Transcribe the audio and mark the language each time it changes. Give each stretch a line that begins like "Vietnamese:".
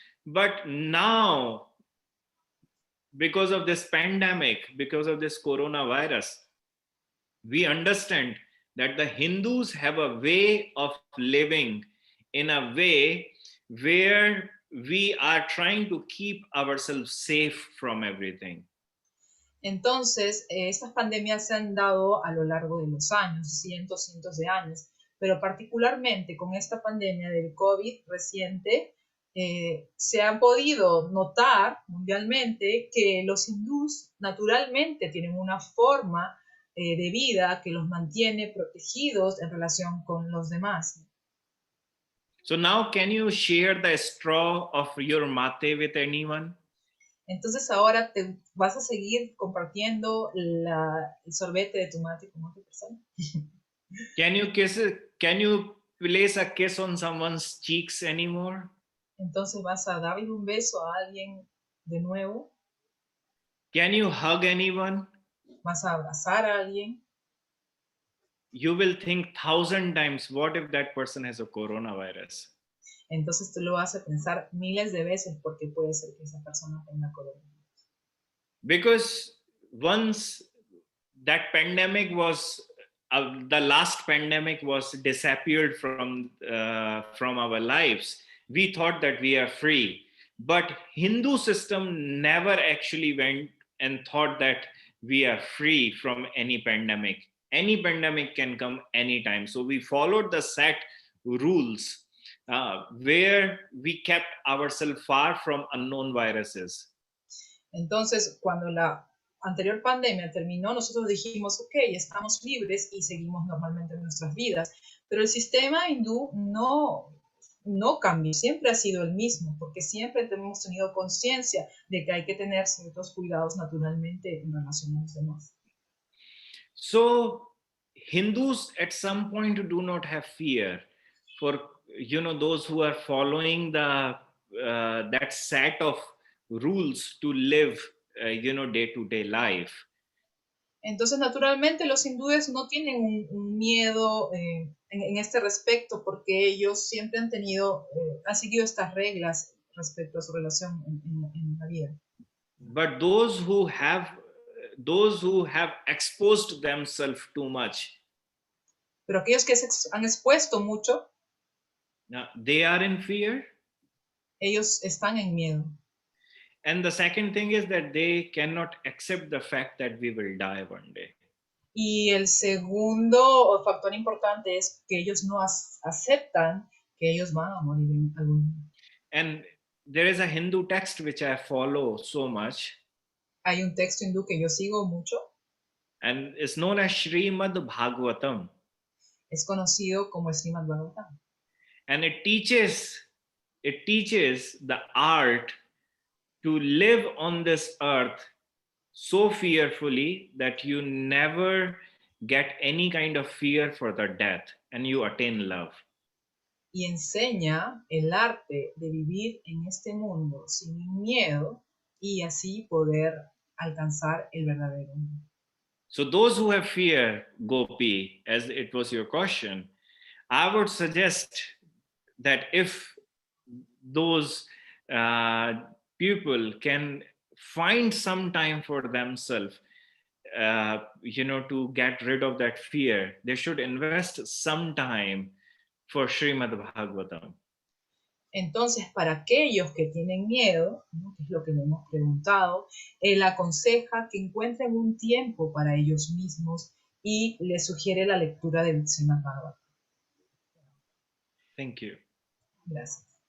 English: But now, because of this pandemic, because of this coronavirus, we understand that the Hindus have a way of living in a way where we are trying to keep ourselves safe from everything.
Spanish: Entonces, estas pandemias se han dado a lo largo de los años, cientos de años, pero particularmente con esta pandemia del COVID reciente, se ha podido notar mundialmente que los hindús naturalmente tienen una forma de vida que los mantiene protegidos en relación con los demás.
English: So now can you share the straw of your mate with anyone?
Spanish: Entonces ahora te vas a seguir compartiendo el sorbete de tu mate con otra persona.
English: Can you place a kiss on someone's cheeks anymore?
Spanish: Entonces vas a darle un beso a alguien de nuevo.
English: Can you hug anyone?
Spanish: Vas a abrazar a alguien.
English: You will think 1,000 times, what if that person has a coronavirus?
Spanish: Entonces tú lo hace pensar miles de veces porque puede ser que esa persona tenga coronavirus.
English: Because once that pandemic was the last pandemic was disappeared from our lives, we thought that we are free, but Hindu system never actually went and thought that we are free from any pandemic can come anytime. So we followed the set rules where we kept ourselves far from unknown viruses.
Spanish: Entonces, cuando la anterior pandemia terminó, nosotros dijimos, ok, estamos libres y seguimos normalmente nuestras vidas. Pero el sistema hindú no cambió, siempre ha sido el mismo, porque siempre hemos tenido conciencia de que hay que tener ciertos cuidados naturalmente en relación a los demás.
English: So Hindus at some point do not have fear for those who are following the that set of rules to live day-to-day life.
Spanish: Entonces, naturalmente, los hindúes no tienen un miedo en este respecto porque ellos siempre han seguido estas reglas respecto a su relación en la vida.
English: But those who have exposed themselves too much,
Spanish: Pero aquellos que se han expuesto mucho,
English: now they are in fear.
Spanish: ellos están en miedo.
English: And the second thing is that they cannot accept the fact that we will die one day.
Spanish: Y el segundo factor importante es que ellos no aceptan que ellos van a morir en algún día.
English: And there is a Hindu text which I follow so much,
Spanish: Hay un texto hindú que yo sigo mucho,
English: and it's known as Srimad Bhagavatam.
Spanish: es conocido como el Srimad Bhagavatam.
English: And it teaches the art to live on this earth so fearfully that you never get any kind of fear for the death and you attain love.
Spanish: Y enseña el arte de vivir en este mundo sin miedo y así poder alcanzar el verdadero mundo.
English: So those who have fear, Gopi, as it was your question, I would suggest that if those people can find some time for themselves, to get rid of that fear, they should invest some time for Srimad Bhagavatam.
Spanish: Entonces, para aquellos que tienen miedo, ¿no?, que es lo que le hemos preguntado, él aconseja que encuentren un tiempo para ellos mismos y les sugiere la lectura del Srimad Bhagavatam.
English: Thank you.
Spanish: Gracias.